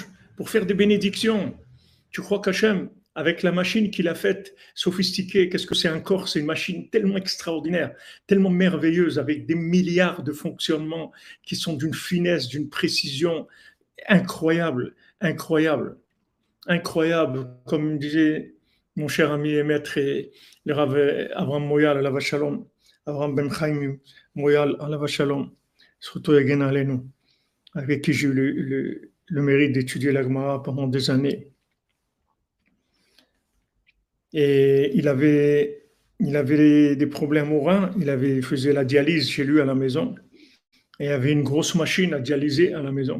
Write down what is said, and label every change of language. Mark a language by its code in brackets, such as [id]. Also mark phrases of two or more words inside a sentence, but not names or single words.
[fr] Pour faire des bénédictions. Tu crois qu'Hachem, avec la machine qu'il a faite, sophistiquée, qu'est-ce que c'est un corps? C'est une machine tellement extraordinaire, tellement merveilleuse, avec des milliards de fonctionnements qui sont d'une finesse, d'une précision incroyable, incroyable, incroyable. Comme me disait mon cher ami et maître, et le Rav Abraham Moyal, [he] עליו השלום, [fr] Abraham Ben Chaim Moyal, [he] עליו השלום, [fr] surtout [he] יגן עלינו, [fr] avec qui j'ai eu le mérite d'étudier la Gemara pendant des années. Et il avait des problèmes au rein, il faisait la dialyse chez lui à la maison, et il y avait une grosse machine à dialyser à la maison.